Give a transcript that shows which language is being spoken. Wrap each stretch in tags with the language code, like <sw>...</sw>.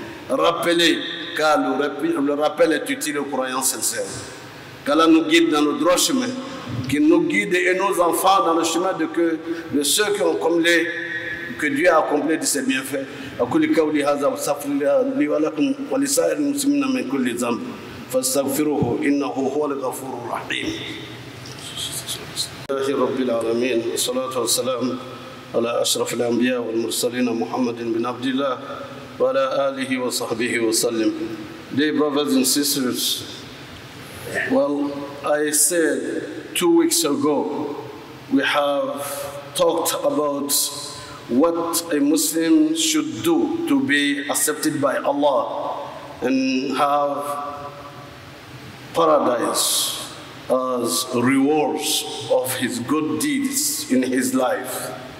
<fr>Rappelez, car le rappel est utile aux croyants sincères. Qu'Allah nous guide dans le droit chemin, qu'il nous guide et nos enfants dans le chemin de ceux qui ont accompli, que Dieu a accompli de ses bienfaits.</fr> <ar>أقول قولي هذا واستغفر لي ولكم ولسائر المسلمين من كل ذنب فاستغفروه إنه هو الغفور الرحيم. الله رب العالمين والصلاة والسلام على أشرف الأنبياء والمرسلين محمد بن عبد الله وعلى آله وصحبه وسلم.</ar> <en>Dear brothers and sisters, well, I said 2 weeks ago we have talked about what a Muslim should do to be accepted by Allah and have paradise as rewards of his good deeds in his life.</en>